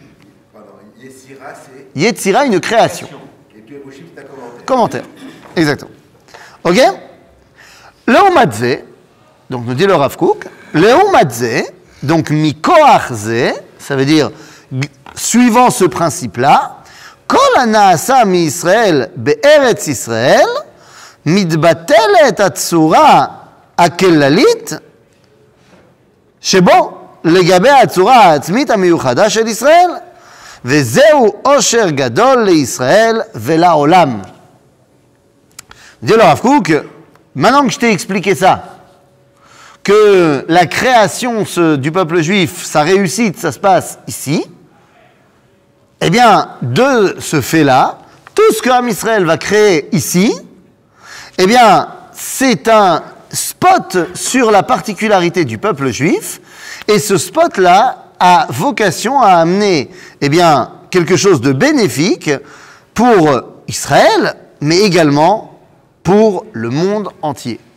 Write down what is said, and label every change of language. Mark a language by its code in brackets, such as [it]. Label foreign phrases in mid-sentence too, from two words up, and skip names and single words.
[fr] Yetzira, une création. Et Perushim, c'est un commentaire. Exactement. Ok? Leumadze, donc nous dit le Rav Kook, Leumadze, donc Mikoachze, ça veut dire, suivant ce principe-là, [he] כל הנעשה מישראל בארץ ישראל, מתבטלת הצורה הכללית, שבו לגבי הצורה העצמית המיוחדה של ישראל, וזהו עושר גדול לישראל ולעולם. [fr] Dit le Rav Kook, maintenant que je t'ai expliqué ça, que la création du peuple juif, sa réussite, ça se passe ici, eh bien, de ce fait-là, tout ce que [he] עם ישראל [fr] va créer ici, eh bien, c'est un spot sur la particularité du peuple juif, et ce spot-là a vocation à amener, eh bien, quelque chose de bénéfique pour Israël, mais également pour le monde entier.